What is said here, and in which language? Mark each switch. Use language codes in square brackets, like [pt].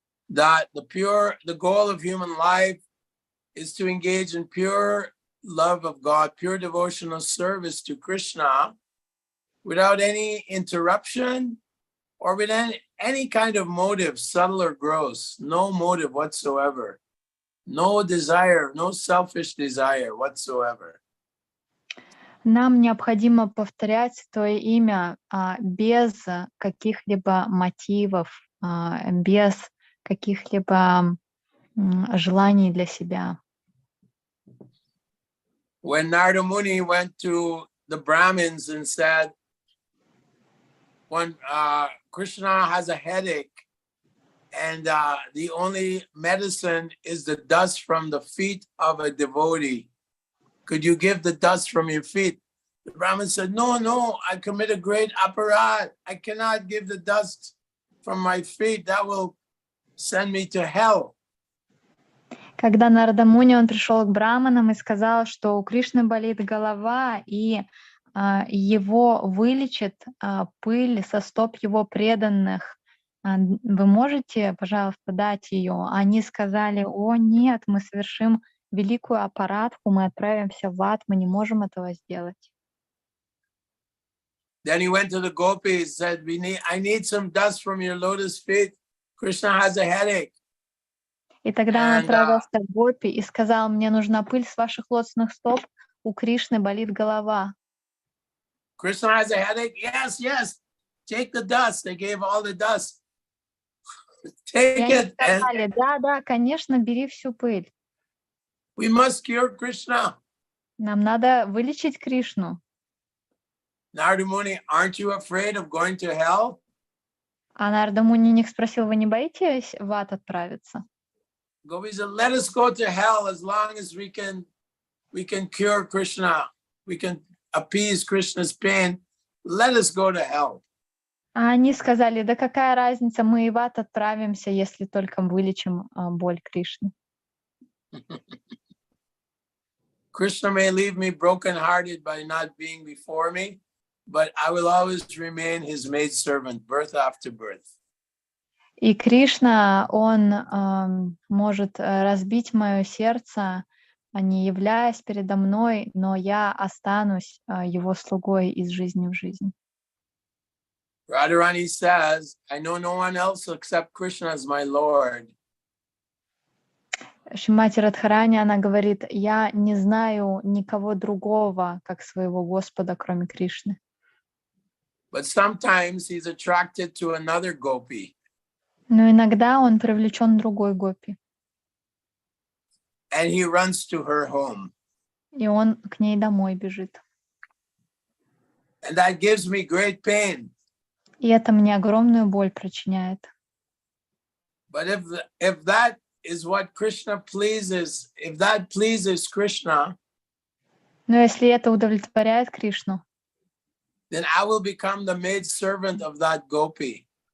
[en] That the goal of human life is to engage in pure love of God, pure devotional service to Krishna without any interruption or with any kind of motive, subtle or gross, no motive whatsoever, no desire, no selfish desire whatsoever. [ru] Нам необходимо повторять Твое имя без каких-либо мотивов, без каких-либо желаний для себя. [en] When Narada Muni went to the Brahmins and said, when Krishna has a headache and the only medicine is the dust from the feet of a devotee, could you give the dust from your feet? The Brahmin said, no, I commit a great aparad. I cannot give the dust from my feet. That will send me to hell. [ru] Когда Нарада Муни, он пришел к браманам и сказал, что у Кришны болит голова, и его вылечит пыль со стоп его преданных. Вы можете, пожалуйста, дать ее? Они сказали: о, нет, мы совершим великую аппаратку, мы отправимся в ад, мы не можем этого сделать. [en] Then he went to the gopis, said, I need some dust from your lotus feet. Krishna has a headache. [ru] И тогда он отправился к гопи и сказал: мне нужна пыль с ваших лотосных стоп, у Кришны болит голова. [en] Krishna has a headache? Yes. Take the dust. They gave all the dust. Take it. [ru] Сказали: да, конечно, бери всю пыль. [en] We must cure Krishna. [ru] Нам надо вылечить Кришну. [en] Narada Muni, aren't you afraid of going to hell? [ru] А Нарада Муни спросил: вы не боитесь в ад отправиться? [en] Gopis said, let us go to hell as long as we can cure Krishna. We can appease Krishna's pain. Let us go to hell. [ru] А они сказали: да какая разница, мы и в ад отправимся, если только вылечим боль Кришны. [en] Krishna may leave me broken-hearted by not being before me, but I will always remain his maidservant, birth after birth. [ru] И Кришна, он может разбить мое сердце, не являясь передо мной, но я останусь его слугой из жизни в жизнь. [en] Radharani says, I know no one else except Krishna as my Lord. [ru] Шримати Радхарани, она говорит: я не знаю никого другого, как своего Господа, кроме Кришны. [en] But sometimes he's attracted to another gopi. [ru] Но иногда он привлечен другой гопи. [en] And he runs to her home. [ru] И он к ней домой бежит. [en] And that gives me great pain. [ru] И это мне огромную боль причиняет. [en] But if that is what Krishna pleases, if that pleases Krishna, [ru] но если это удовлетворяет Кришну, [en] then I will become the maid servant of that gopi.